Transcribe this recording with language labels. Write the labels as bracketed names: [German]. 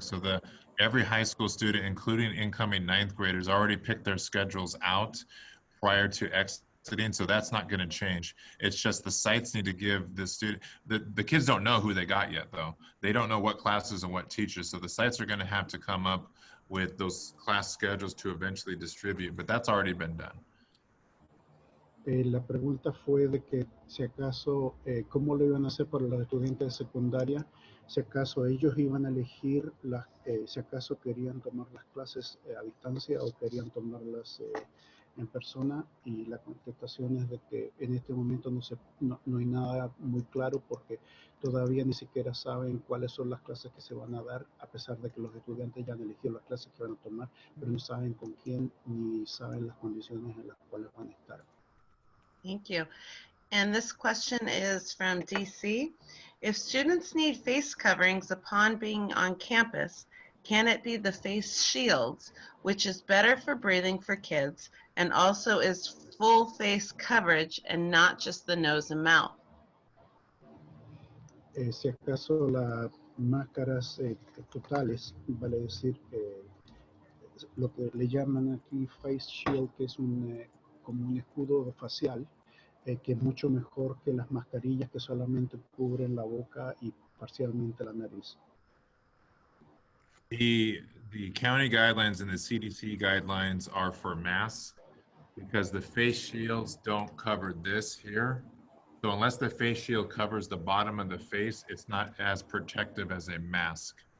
[English] So every high school student, including incoming 9th graders, already picked their schedules out prior to exiting. So that's not going to change. It's just the sites need to give the student, the kids don't know who they got yet though. They don't know what classes and what teachers. So the sites are going to have to come up with those class schedules to eventually distribute, but that's already been done. [Spanish] La pregunta fue de que si acaso, cómo lo iban a hacer para los estudiantes de secundaria, si acaso ellos iban a elegir, si acaso querían tomar las clases a distancia o querían tomarlas en persona, y la contestación es de que en este momento no hay nada muy claro porque todavía ni siquiera saben cuáles son las clases que se van a dar, a pesar de que los estudiantes ya han elegido las clases que van a tomar, pero no saben con quién ni saben las condiciones en las cuales van a estar. [English] Thank you. And this question is from DC. If students need face coverings upon being on campus, can it be the face shields, which is better for breathing for kids and also is full face coverage and not just the nose and mouth? [Spanish] Si acaso las máscaras totales, vale decir lo que le llaman aquí face shield, que es como un escudo facial, que es mucho mejor que las mascarillas que solamente cubren la boca y parcialmente la nariz. [English] The county guidelines and the CDC guidelines are for masks because the face shields don't cover this here. So unless the face shield covers the bottom of the face, it's not as protective as a mask.